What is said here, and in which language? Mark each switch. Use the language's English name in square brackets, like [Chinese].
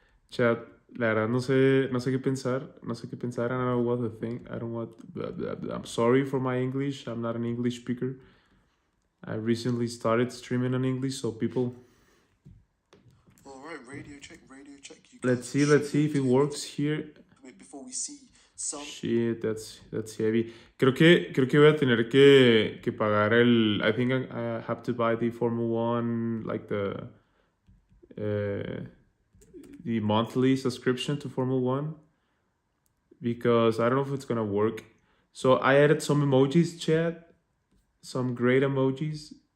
[Spanish] Chat, la verdad no sé qué pensar. [English] I don't know what to think. I'm sorry for my English. I'm not an English speaker. I recently started streaming in English, so people. All right, radio check. Let's see if it works here. Before we see some... Shit, that's heavy. [Spanish] Creo que voy a tener que pagar el... [English] I think I have to buy the Formula 1, like the monthly subscription to Formula 1, because I don't know if it's gonna work. So I added some emojis, chat. Some great emojis.